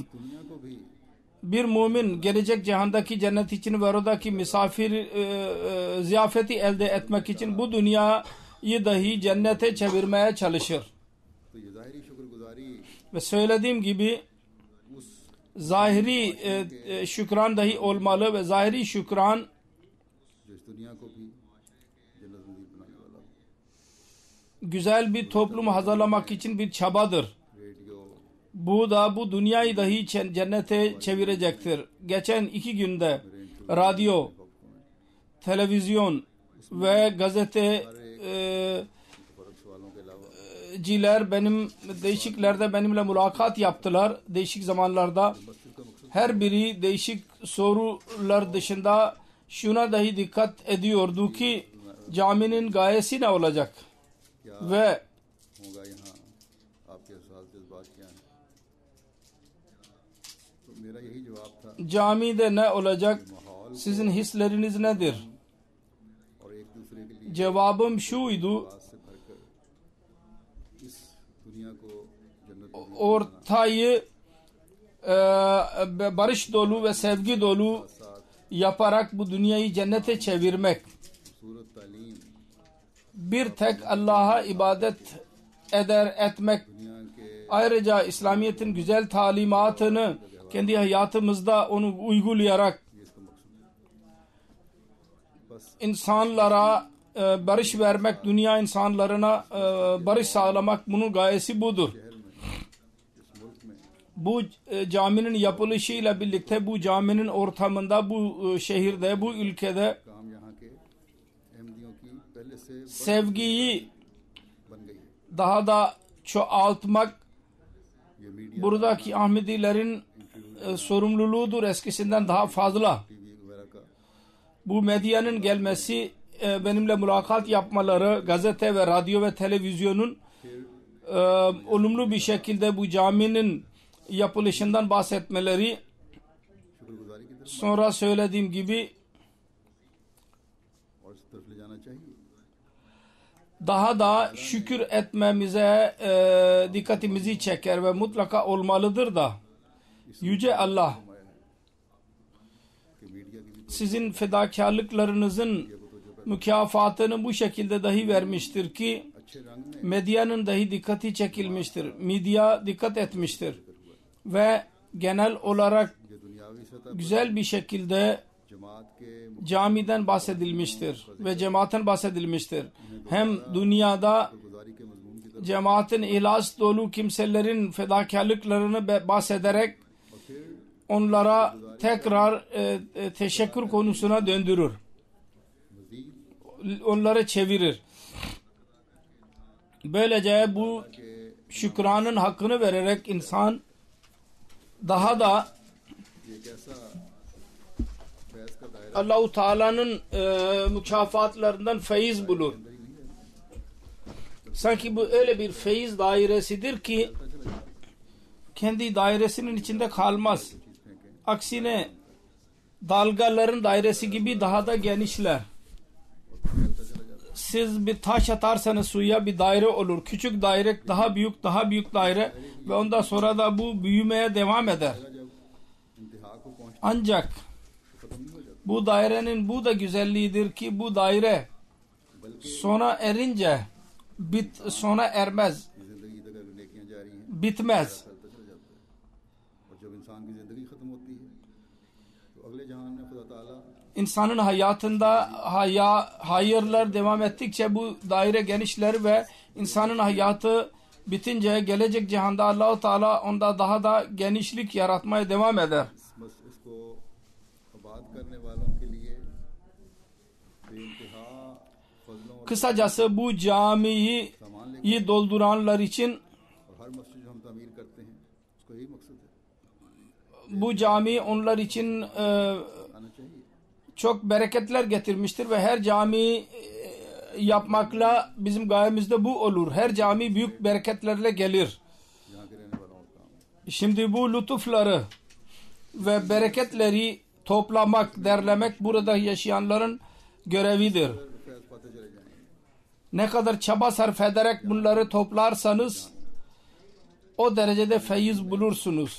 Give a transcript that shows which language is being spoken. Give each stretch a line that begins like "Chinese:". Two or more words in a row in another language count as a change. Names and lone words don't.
Turkish: Bir mümin gelecek cihandaki cennet için ve oradaki misafir ziyafeti elde etmek için bu dünyayı dahi cennete çevirmeye çalışır. Ve söylediğim gibi zahiri şükran dahi olmalı ve zahiri şükran
Urdu: دنیا کو بھی جنت نصیب بنانے والا ہوں.
Turkish: güzel bir toplum hazırlamak için bir çabadır.
Urdu: रेडियो
Turkish: Bu da bu dünyayı dahi cennete çevirecektir. Geçen 2 günde radyo, televizyon ve gazete
Urdu: سوالوں کے علاوہ
Turkish: ciler benim değişiklerde benimle mülakat yaptılar değişik zamanlarda. Her biri değişik sorular dışında şuna dahi dikkat ediyordu ki caminin gayesi ne olacak ve
Urdu: ہوگا یہاں آپ کے ساتھ جذبات کیا ہیں. تو میرا یہی جواب تھا
Turkish: camide ne olacak, sizin hisleriniz nedir?
Urdu: اور ایک دوسرے کے لیے
Turkish: Cevabım şuydu,
Urdu: بات سے بھر کر اس دنیا کو جنت میں
Turkish: ortayı barış dolu ve sevgi dolu yaparak bu dünyayı cennete çevirmek.
Urdu: صورت تعلیم
Turkish: Bir tek Allah'a ibadet etmek.
Urdu: دنیا کے
Turkish: Ayrıca İslamiyet'in güzel talimatını kendi hayatımızda onu uygulayarak
Urdu: یہ اس کا مقصد ہے۔ بس
Turkish: insanlara barış vermek, dünya insanlarına barış sağlamak bunun gayesi budur.
Urdu: شہر میں اس ملک میں
Turkish: Bu caminin yapılışıyla birlikte bu caminin ortamında, bu şehirde, bu ülkede
Urdu: کام یہاں کے احمدیوں کی پہلے سے
Turkish: sevgiyi
Urdu: بن گئی ہے.
Turkish: daha da çoğaltmak
Urdu: یہ میڈیا
Turkish: buradaki Ahmedilerin sorumluluğudur, eskisinden daha fazla.
Urdu: ٹی وی وغیرہ کا
Turkish: Bu medyanın gelmesi, benimle mülakat yapmaları, gazete ve radyo ve televizyonun olumlu bir şekilde bu caminin yapılışından bahsetmeleri,
Urdu: شکرگزاری کی طرف
Turkish: sonra söylediğim gibi
Urdu: اور اس طرف لے جانا چاہیے.
Turkish: daha da şükür etmemize dikkatimizi çeker ve mutlaka olmalıdır da Yüce Allah
Urdu: فرمایا ہے کہ میڈیا کی بھی
Turkish: sizin fedakarlıklarınızın mükafatını bu şekilde dahi vermiştir ki
Urdu: اچھے رنگ میں
Turkish: medyanın dahi dikkati çekilmiştir. Medya dikkat etmiştir. Ve genel olarak
Urdu: یہ دنیاوی سطح
Turkish: güzel bir şekilde
Urdu: جماعت کے
Turkish: camiden bahsedilmiştir ve cemaatten bahsedilmiştir. Hem dünyada
Urdu: گزاری کے مضمون کی طرف
Turkish: cemaatin ihlas dolu kimselerin fedakarlıklarını bahsederek
Urdu: اور پھر
Turkish: onlara tekrar teşekkür konusuna döndürür.
Urdu: मजीद
Turkish: Onları çevirir. Böylece bu
Urdu: के
Turkish: şükranın hakkını vererek insan daha da
Urdu: یہ ایک ایسا فیض کا دائرہ
Turkish: Allah-u Teala'nın mükafatlarından feyiz bulur. Sanki bu öyle bir feyiz dairesidir ki kendi dairesinin içinde kalmaz. Aksine dalgaların dairesi gibi daha da genişler. Siz bir taş atarsanız suya bir daire olur. Küçük daire, daha büyük, daha büyük daire ve ondan sonra da bu büyümeye devam eder.
Urdu: جب انتہا کو پہنچ
Turkish: Ancak
Urdu: ختم نہیں ہو جاتا
Turkish: bu dairenin bu da güzelliğidir ki bu daire sona erince sona ermez,
Urdu: یہ زندگی تک اگر نیکیاں جاری ہیں
Turkish: bitmez.
Urdu: چلتا چلا جاتا ہے اور جب انسان کی زندگی ختم ہوتی ہے تو اگلے جہان میں خدا تعالیٰ
Turkish: İnsanın hayatında hayırlar devam ettikçe bu daire genişler ve insanın hayatı bitince gelecek cihanda Allah-u Teala onda daha da genişlik yaratmaya devam eder.
Urdu: بس اس کو آباد کرنے والوں کے لیے بے انتہا فضلوں اور
Turkish: Kısacası bu camiyi dolduranlar için
Urdu: اور ہر مسجد جو ہم تعمیر کرتے ہیں اس کا یہی مقصد ہے
Turkish: bu cami onlar için
Urdu: آنا چاہیے
Turkish: çok bereketler getirmiştir ve her cami yapmakla bizim gayemizde bu olur. Her cami büyük bereketlerle gelir.
Urdu: یہاں کے رہنے والوں کا کام ہے.
Turkish: Şimdi bu lütufları ve bereketleri toplamak, derlemek burada yaşayanların görevidir.
Urdu: فیض پاتے چلے جائیں گے
Turkish: Ne kadar çaba sarf ederek bunları toplarsanız o derecede feyiz bulursunuz.